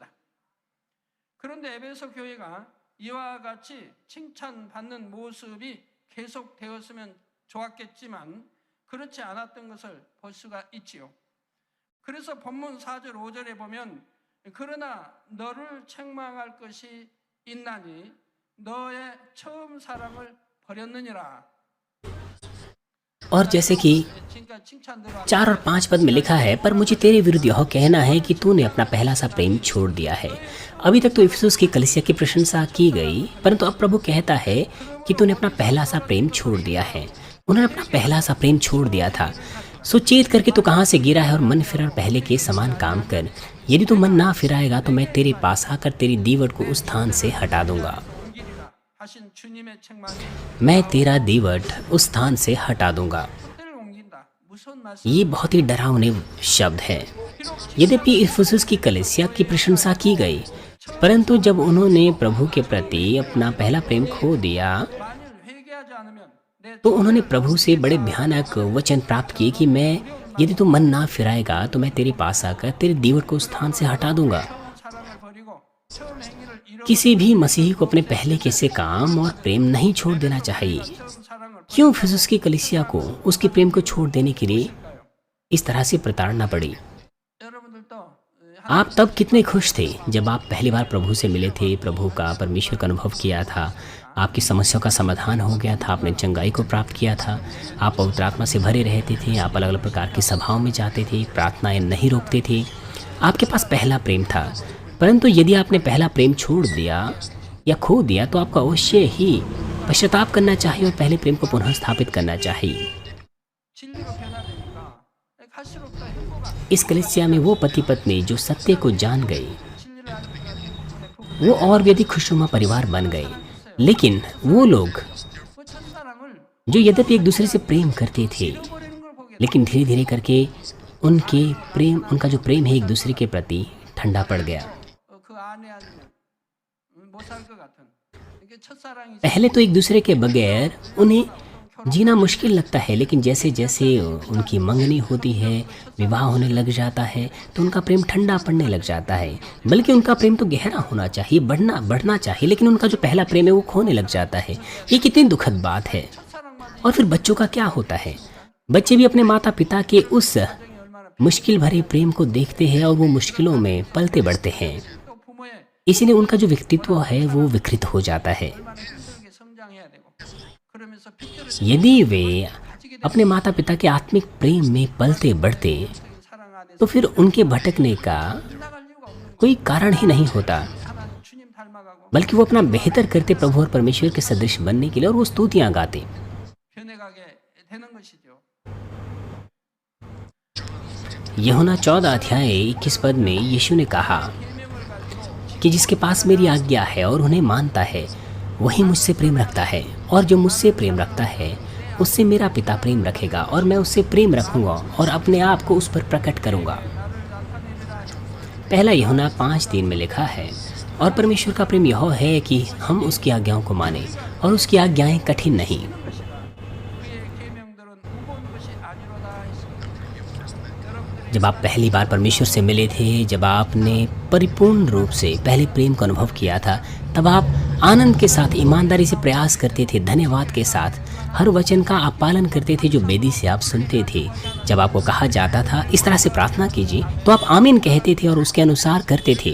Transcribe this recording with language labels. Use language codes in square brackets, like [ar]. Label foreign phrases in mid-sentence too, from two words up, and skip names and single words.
[ko] 그런데 에베소 교회가 이와 같이 칭찬받는 모습이 계속되었으면 좋았겠지만 그렇지 않았던 것을 볼 수가 있지요. 그래서 본문 4절 5절에 보면 그러나 너를 책망할 것이 있나니 너의 처음 사랑을 버렸느니라. [hi] और जैसे कि 4 और 5 पद में लिखा है, पर मुझे तेरे विरुद्ध यह कहना है कि तूने अपना पहला सा प्रेम छोड़ दिया है। अभी तक तो इफिसुस की कलीसिया की प्रशंसा की गई, परंतु अब प्रभु कहता है कि तूने अपना पहला सा प्रेम छोड़ दिया है। उन्होंने अपना पहला सा प्रेम छोड़ दिया था। सो चेत करके तू कहाँ से गिरा है और मन फिर पहले के समान काम कर। यदि तू मन ना फिराएगा तो मैं तेरे पास आकर तेरी दीवट को उस स्थान से हटा दूंगा। [ko] 하신 주님의 책망이 [hi] मैं तेरा दीवट उस स्थान से हटा दूंगा। [ko] 때를 옮긴다. 무슨 말씀? [hi] ये बहुत ही डरावने शब्द है। यद्यपि इफिसुस की कलीसिया की प्रशंसा की गई, परंतु जब उन्होंने प्रभु के प्रति अपना पहला प्रेम खो दिया, [ko] 만일 회개하지 않으면 내 [hi] तो उन्होंने प्रभु से बड़े भयानक वचन प्राप्त किए कि मैं यदि तू मन ना फिराएगा तो मैं तेरे पास आकर तेरी दीवट को उस स्थान से हटा दूंगा। [ko] 사랑을 버리고 처음 행위를 잃어 [hi] किसी भी मसीही को अपने पहले के से काम और प्रेम नहीं छोड़ देना चाहिए। [ko] 처음 사랑을 [hi] क्यों इफिसुस की कलीसिया को उसके प्रेम को छोड़ देने के लिए इस तरह से प्रताड़ना पड़ी? [ko] 여러분들도 [hi] आप तब कितने खुश थे जब आप पहली बार प्रभु से मिले थे, प्रभु का परमेश्वर का अनुभव किया था, आपकी समस्याओं का समाधान हो गया था, आपने चंगाई को प्राप्त किया था, आप पवित्र आत्मा से भरे रहते थे, आप अलग अलग प्रकार की सभाओं में जाते थे, प्रार्थनाएं नहीं रोकते थे, आपके पास पहला प्रेम था। परंतु यदि आपने पहला प्रेम छोड़ दिया या खो दिया तो आपको अवश्य ही पश्चाताप करना चाहिए और पहले प्रेम को पुनः स्थापित करना चाहिए। [ko] 진리로 변화되니까 갈수록 더 행복한 [hi] इस कलीसिया में वो पति पत्नी जो सत्य को जान गए, [ko] 진리를 아는 부부 [hi] वो और भी अधिक खुशनुमा परिवार बन गए। लेकिन वो लोग [ko] 그 첫사랑을 [hi] जो यद्यपि एक दूसरे से प्रेम करते थे, [ko] 잃어버리는 걸 보게 [hi] लेकिन धीरे धीरे करके उनका जो प्रेम है एक दूसरे के प्रति ठंडा पड़ गया। [ko] 그 안에 아니면 못 살 것 같은 이게 첫사랑이 [hi] पहले तो एक दूसरे के बगैर उन्हें जीना मुश्किल लगता है, लेकिन जैसे जैसे उनकी मंगनी होती है, विवाह होने लग जाता है, तो उनका प्रेम ठंडा पड़ने लग जाता है। बल्कि उनका प्रेम तो गहरा होना चाहिए, बढ़ना चाहिए, लेकिन उनका जो पहला प्रेम है वो खोने लग जाता है। ये कितनी दुखद बात है। [ko] 첫사랑만 [hi] और फिर बच्चों का क्या होता है? बच्चे भी अपने माता पिता के उस [ko] 얼마나 [hi] मुश्किल भरे प्रेम को देखते हैं और वो मुश्किलों में पलते बढ़ते हैं। [ko] 또 부모의 [hi] इसीलिए उनका जो व्यक्तित्व है वो विकृत हो जाता है। [ko] 얼마나 힘들게 성장해야 되고 그러면서 핏줄을 [hi] यदि वे अपने माता पिता के आत्मिक प्रेम में पलते बढ़ते [ko] 사랑 안에서 [hi] तो फिर उनके भटकने का [ko] 나갈 이유가 없는 [hi] कोई कारण ही नहीं होता, [ko] 하나님 주님 닮아가고 [hi] बल्कि वो अपना बेहतर करते प्रभु और परमेश्वर के सदृश बनने के लिए, और वो स्तुतियां गाते। [ko] 변해가게 되는 것이죠. [hi] यूहन्ना 14 अध्याय 21 पद में यीशु ने कहा कि जिसके पास मेरी आज्ञा है और उन्हें मानता है वही मुझसे प्रेम रखता है, और जो मुझसे प्रेम रखता है उससे मेरा पिता प्रेम रखेगा और मैं उससे प्रेम रखूंगा और अपने आप को उस पर प्रकट करूंगा। पहला यूहन्ना 5:3 में लिखा है, और परमेश्वर का प्रेम यह है कि हम उसकी आज्ञाओं को माने, और उसकी आज्ञाएं कठिन नहीं। [ko] 그의 계명들은 무거운 것이 아니로다 했습니다. 여러분들이 [hi] जब आप पहली बार परमेश्वर से मिले थे, जब आपने परिपूर्ण रूप से पहले प्रेम को अनुभव किया था, तब आप आनंद के साथ ईमानदारी से प्रयास करते थे, धन्यवाद के साथ हर वचन का आप पालन करते थे जो वेदी से आप सुनते थे। जब आपको कहा जाता था इस तरह से प्रार्थना कीजिए तो आप आमीन कहते थे और उसके अनुसार करते थे।